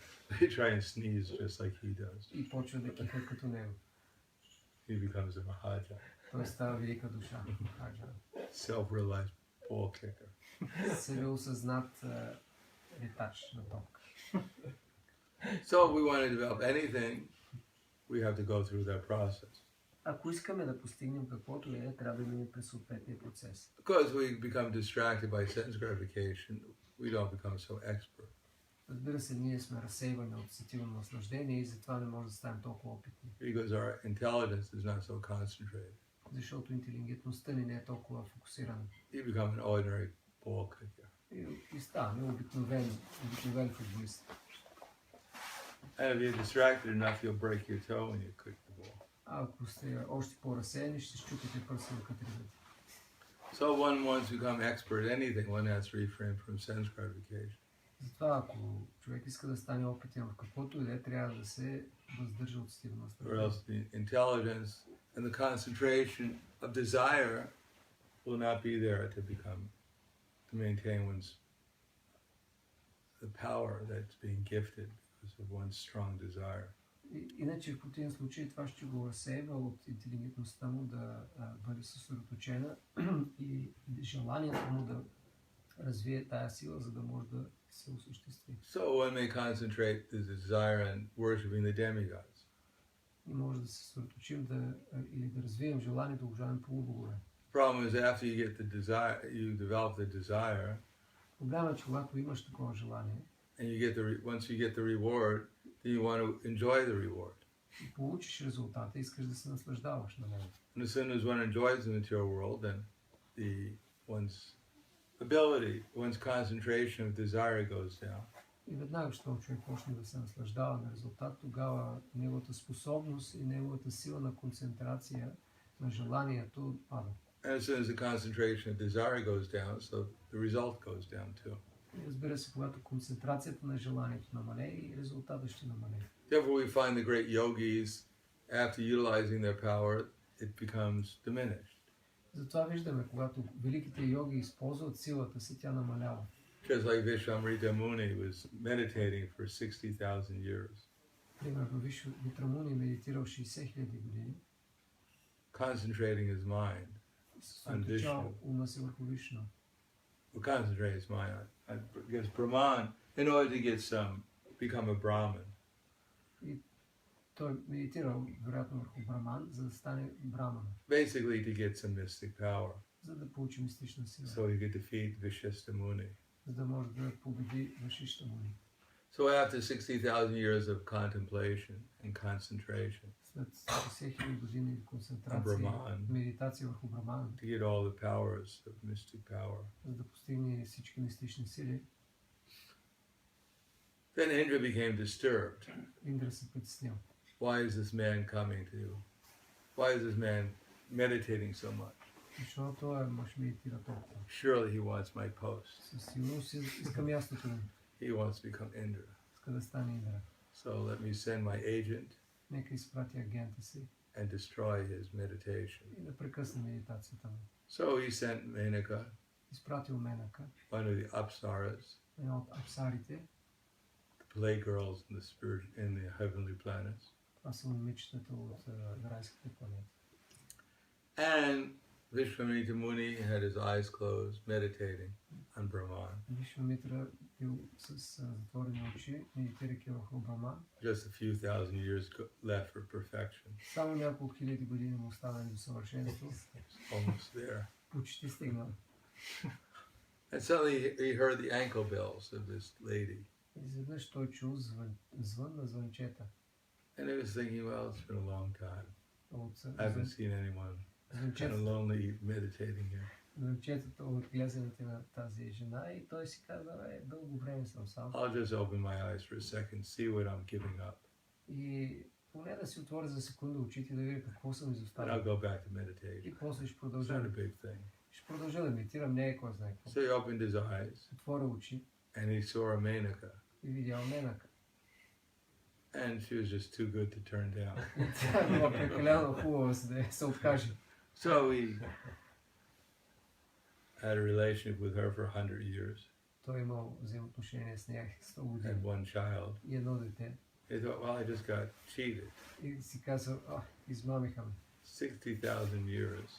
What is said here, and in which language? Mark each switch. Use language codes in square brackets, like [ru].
[en] They try and sneeze just like he does. [bg] И почва да киха като него. [en] He becomes a Mahajan, [bg] Той става велика душа. Хаджан. [en] self-realized ball kicker. [bg] Себеосъзнат ритач на топка. [en] So if we want to develop anything, we have to go through that process. [bg] Ако искаме да постигнем каквото е, трябва да минем през съответния процес. [en] Because we become distracted by sense gratification, we don't become so expert. [bg] Разбира се, ние сме разсейвани от сетивно наслаждение и затова не може да станем толкова опитни. [en] Because our intelligence is not so concentrated. [bg] Защото интелигентността ни не е толкова фокусирана. [en] You become an ordinary ball kicker. [bg] И ставаме обикновен футболист. [en] And if you're distracted enough, you'll break your toe when you kick the ball. [bg] А ако сте още по-разсеяни, ще щупите пръста на катридата. [en] So one wants to become expert at anything, one has to refrain from sense gratification. [bg] Затова, ако човек иска да стане опитен в каквото и да е, трябва да се въздържа от сетивно [en] Or [bg] наслаждение. [en] else the intelligence and the concentration of desire will not be there to maintain the power that's being gifted because of one's strong desire. [bg] Иначе в противен случай това ще го разсейва от интелигентността му да бъде съсредоточена и желанието му да развие тая сила, за да може да се осъществи. [en] So one may concentrate the desire on worshiping the demigods. [bg] И може да се съсредоточим или да развием желание да уважаваме полубогове. [en] Problem is after you develop the desire, [bg] Проблемът е, че когато имаш такова желание, [en] and once you get the reward, then you want to enjoy the reward. [bg] и получиш резултата, искаш да се наслаждаваш на него. [en] And as soon as one enjoys the material world, then one's ability, one's concentration of desire goes down. [bg] И веднага, щом човек почне да се наслаждава на резултат, тогава неговата способност и неговата сила на концентрация на желанието пада. [en] And as soon as the concentration of desire goes down, so the result goes down too. [bg] И разбира се, когато концентрацията на желанието намалее, и резултатът ще намалее. [en] Therefore we find the great yogis, after utilizing their power, it becomes diminished. [bg] Затова виждаме, когато великите йоги използват силата си, тя намалява. [en] Just like Vishwamrita Muni was meditating for 60,000 years. [bg] Примерно Витрамуни медитирал 60,000 години. [en] Concentrating his mind on Vishnu. [bg] Ума си върху Вишну. [en] Well, concentrate his mind on because Brahman, in order to become a Brahmin. [bg] И той медитирал вероятно върху Браман, за да стане Браман. [en] Basically to get some mystic power. [bg] За да получи мистична сила. [en] So he could defeat Vishishta Muni. [bg] За да може да победи Вашишта Муни. [en] So after 60,000 years of contemplation and concentration, [bg] След 60,000 години концентрация, медитация върху Браман, [en] to get all the powers of mystic power, [bg] за да постигне всички мистични сили, [en] then Indra became disturbed. [bg] Индра се притеснил. [en] Why is this man coming to you? Why is this man meditating so much? [bg] Защо той мъж медитира толкова? [en] Surely he wants my post. [bg] Със сигурност иска мястото ми. [en] He wants to become Indra. [bg] Иска да стане Индра. [en] So let me send my agent [bg] Нека изпрати агента си [en] and destroy his meditation. [bg] и да прекъсне медитацията му. [en] So he sent Menaka, [bg] Изпратил Менака, [en] one of the Apsaras, [bg] една от апсарите. [en] the playgirls in the heavenly planets. [bg] Това са момичетата от райските планети. [en] And Vishwamitra Muni had his eyes closed, meditating on Brahman. [bg] Вишвамитра бил с затворени очи, медитирайки върху Браман. [en] Just a few thousand years left for perfection. [bg] Само няколко хиляди години му оставени до съвършенство. [en] Almost there. [bg] Почти стигнал. [en] And suddenly he heard the ankle bells of this lady. [bg] Изведнъж той чул звън на звънчета. [en] And he was thinking, well, it's been a long time. I haven't seen anyone kind of lonely meditating here. [bg] Звънчетата от глезените на тази жена и той си каза, дълго време съм сам. [en] I'll just open my eyes for a second, see what I'm giving up. [bg] И поне да си отворя за секунда очите да видя какво съм [en] And [bg] изоставил. [en] I'll go back to meditation. [bg] И после ще [en] It's [bg] продължа. [en] not a big thing. [bg] Ще продължа да медитирам, не е кой знае какво. [en] So he opened his eyes [bg] Отворя очи [en] and he saw a Menaka. [bg] и видял Менака. [en] And she was just too good to turn down. [bg] Тя била прекалено хубава, за да се откаже. [en] So he had a relationship with her for 100 years [bg] Той имал взаимоотношения с нея 100 [en] and [bg] години [en] one child. [bg] и едно дете. [en] He thought, well, I just got cheated. [bg] И си казал, измамиха ме. [en] 60,000 years.